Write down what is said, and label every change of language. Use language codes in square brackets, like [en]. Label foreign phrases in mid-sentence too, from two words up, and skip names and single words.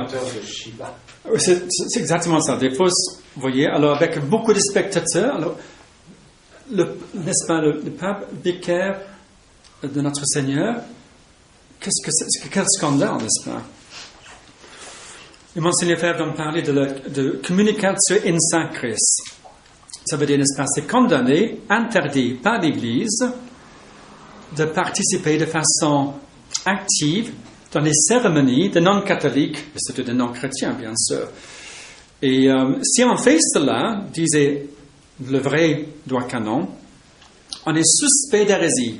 [fr] C'est exactement ça. Des fausses, vous voyez. Alors avec beaucoup de spectateurs. Alors, n'est-ce pas, le pape vicaire de notre Seigneur, quel scandale, n'est-ce pas? Et Monseigneur Lefebvre donc parlait de [la] communicatio in sacris. [fr] Ça veut dire, n'est-ce pas, c'est condamné, interdit par l'Église de participer de façon active dans les cérémonies des non-catholiques, et surtout des non-chrétiens, bien sûr. Et si on fait cela, disait le vrai droit canon, on est suspect d'hérésie.